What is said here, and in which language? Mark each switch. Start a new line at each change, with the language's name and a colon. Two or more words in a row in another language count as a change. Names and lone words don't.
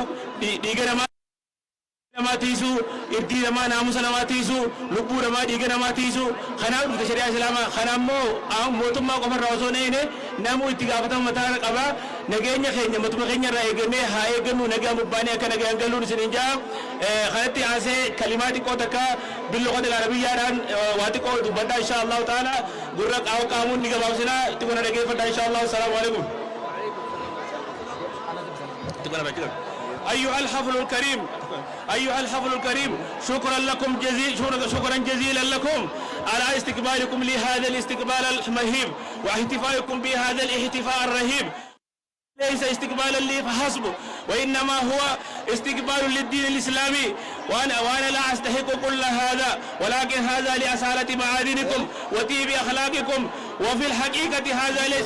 Oromo: dhiiga namaa tiisu irdii namaa naamusa namaa tiisu lubbuu namaa dhiiga namaa tiisu kanaaf dhufte shari'aa islaamaa kanaammoo mootummaa qofarraa osoo neene namuu itti gaafatama mataa qaba nageenya keenya mootummaa keenya irraa eegamee haa eegannu nagaa mubbaanii akka nagaan galuun isin jaa kanatti aansee kalimaa xiqqoo takka billoqota arabiyyaadhaan waa xiqqoo dubbadhaa
Arabic: إن شاء الله تعالى
Oromo: gurra qaamuun ni gabaabsinaa itti kuna dhageeffadhaa insha allahu
Arabic: السلام عليكم. أيها الحفل الكريم أيها الحفل الكريم شكرا لكم شكرا جزيلا لكم على استقبالكم لهذا الاستقبال المهيب واحتفائكم بهذا الاحتفاء الرهيب ليس استقبالا لي فحسب وإنما هو استقبال للدين الإسلامي وأنا لا أستحق كل هذا ولكن هذا لأصالة معادنكم وطيب أخلاقكم وفي الحقيقة هذا ليس